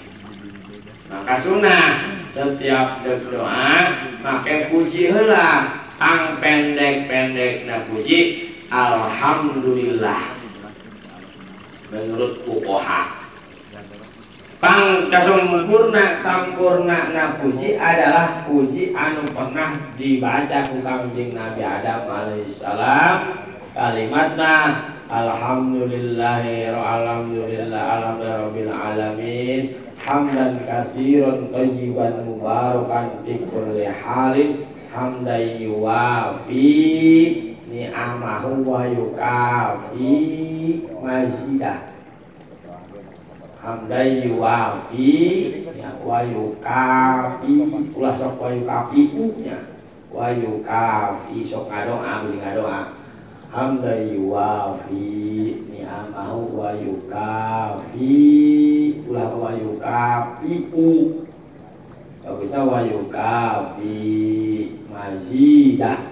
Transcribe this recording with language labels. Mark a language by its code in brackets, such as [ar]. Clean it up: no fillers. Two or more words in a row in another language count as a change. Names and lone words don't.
[id] Maka sunnah setiap doa [su] make puji heula ang pendek-pendek na puji alhamdulillah menurut fuqaha. Pang sampurna na puji adalah puji anu pernah dibaca ku Kangjeng Nabi Adam alaihissalam. [ar] Kalimatna الحمد لله رب العالمين حمدا كثيرا طيبا مباركا في كل حال حمدا يوافي نعمه ويكافئ مزيده. حمدا يوافي ويكافئ [su] ulah sok [ar] ويكافئ nya ويكافئ [su] sok ngadoa beli ngadoa [ar] حمدا يوافي نعمه ويكافئ ulah ويكافئ bagusnya ويكافئ مزيده.